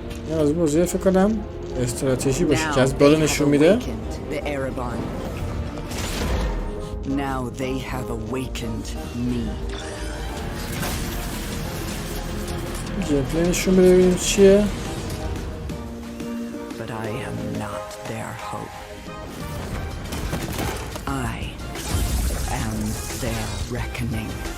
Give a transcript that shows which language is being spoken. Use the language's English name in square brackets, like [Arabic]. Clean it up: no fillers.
[Persian] من از بازی فکر کنم استراتژی باشه که از بالا نشون میده. [English] Now they have awakened me. [Persian] گیم پلی نشون بده ببینیم چیه. [English] But I am not their hope. I am their reckoning.